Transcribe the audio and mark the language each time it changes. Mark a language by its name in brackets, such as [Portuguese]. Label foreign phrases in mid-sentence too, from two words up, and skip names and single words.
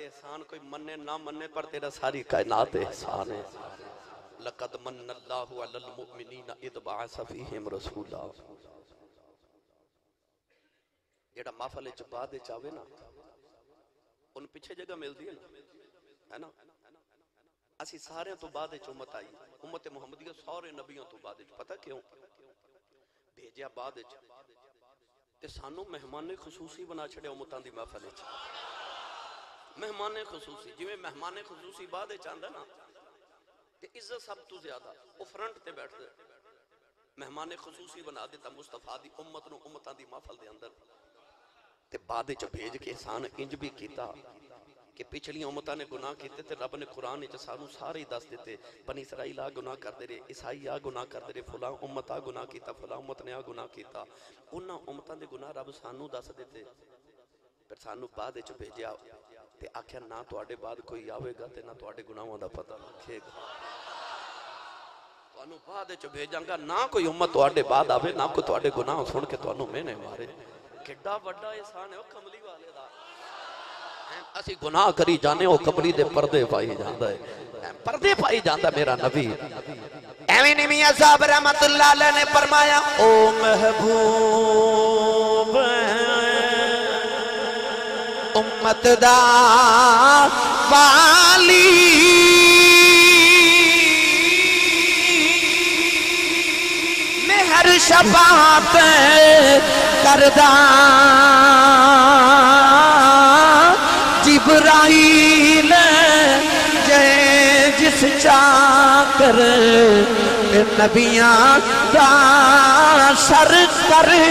[Punjabi] احسان کوئی مننے نہ مننے پر تیرا ساری کائنات احسان ہے [Arabic] لقد من اللہ علی المؤمنین اذ بعث فیہم رسولا [Punjabi] جیڑا محفل چپا دے چاہوے نا ان پیچھے جگہ ملتی ہے نا اسی سارے تو بعد امت آئی امت محمدیہ سارے نبیوں تو بعد پتہ کیوں بھیجیا بعد تے سانو مہمان خصوصی بنا چھڑے امتاں دی محفل وچ مہمان خصوصی جویں مہمان خصوصی بعد چاہندا نا تے عزت سب تو زیادہ او فرنٹ تے بیٹھ دے مہمان خصوصی بنا دیتا مصطفیٰ دی امت نو امتاں دی محفل دے اندر تے بعد وچ بھیج کے احسان انج بھی کیتا کہ پچھلی امتاں نے گناہ کیتے تے رب نے قرآن وچ سانو سارے دس دیتے بنی اسرائیل آ گناہ کردے رہے عیسائی آ گناہ کردے رہے فلاں امت آ گناہ کیتا فلاں امت نے آ گناہ کیتا انہاں امتاں دے گناہ رب سانو دس دیتے پھر سانو بعد وچ بھیجیا تے آکھیا نہ تواڈے بعد کوئی آوے گا تے نہ تواڈے گناہاں دا پتہ رکھے گا تانوں بعد وچ بھیجاں گا نہ کوئی امت تواڈے بعد آوے نہ کوئی تواڈے گناہ سن کے تانوں مینے مارے کڈا بڑا احسان ہے او کملی والے دا اسی گناہ کری جانے او کملی دے پردے پائی جاندا ہے پردے پائی جاندا میرا نبی ایویں نہیں میاں صاحب [Arabic] رحمت اللہ علیہ [Punjabi] نے فرمایا او محبوب امت دا والی مہر شفاعت کردہ جبرائیل جے جس چاکر نبیاں دا سر کر